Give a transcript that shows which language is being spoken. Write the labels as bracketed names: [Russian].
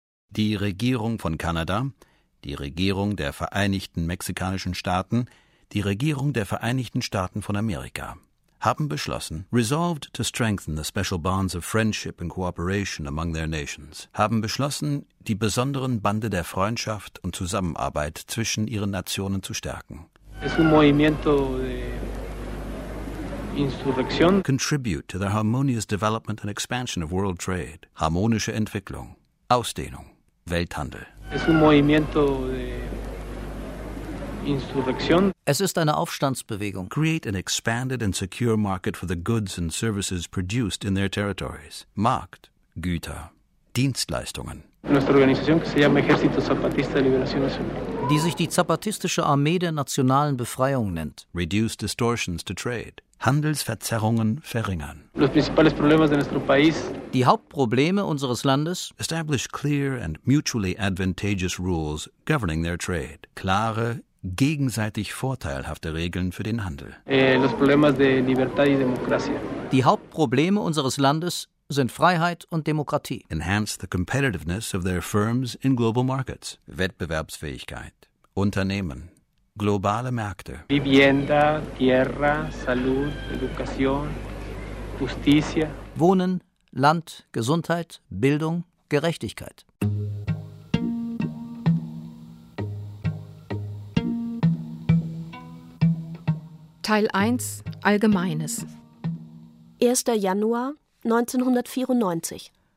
[German] Die Regierung von Kanada, die Regierung der Vereinigten Mexikanischen Staaten, die Regierung der Vereinigten Staaten von Amerika haben beschlossen, [English] resolved to strengthen the special bonds of friendship and cooperation among their nations, [German] haben beschlossen, die besonderen Bande der Freundschaft und Zusammenarbeit zwischen ihren Nationen zu stärken. [Spanish] Es un movimiento de insurrección. [English] Contribute to the harmonious development and expansion of world trade. [German] Harmonische Entwicklung, Ausdehnung, Welthandel. [Spanish] Es un movimiento de insurrección. [German] Es ist eine Aufstandsbewegung. [English] Create an expanded and secure market for the goods and services produced in their territories. [German] Markt, Güter, Dienstleistungen. [Spanish] Nuestra organización que se llama Ejército Zapatista de Liberación Nacional. [German] Die sich die Zapatistische Armee der nationalen Befreiung nennt. [English] Reduce distortions to trade. [German] Handelsverzerrungen verringern. [Spanish] Los principales problemas de nuestro país. [German] Die Hauptprobleme unseres Landes. [English] Establish clear and mutually advantageous rules governing their trade. [German] Klare, gegenseitig vorteilhafte Regeln für den Handel. [Spanish] Los problemas de libertad y democracia. [German] Die Hauptprobleme unseres Landes sind Freiheit und Demokratie. [English] Enhance the competitiveness of their firms in global markets. [German] Wettbewerbsfähigkeit. Unternehmen. Globale Märkte. [Spanish] Vivienda, tierra, salud, educación, justicia. [German] Wohnen, Land, Gesundheit, Bildung, Gerechtigkeit. Teil 1. Allgemeines. 1. Januar 1994.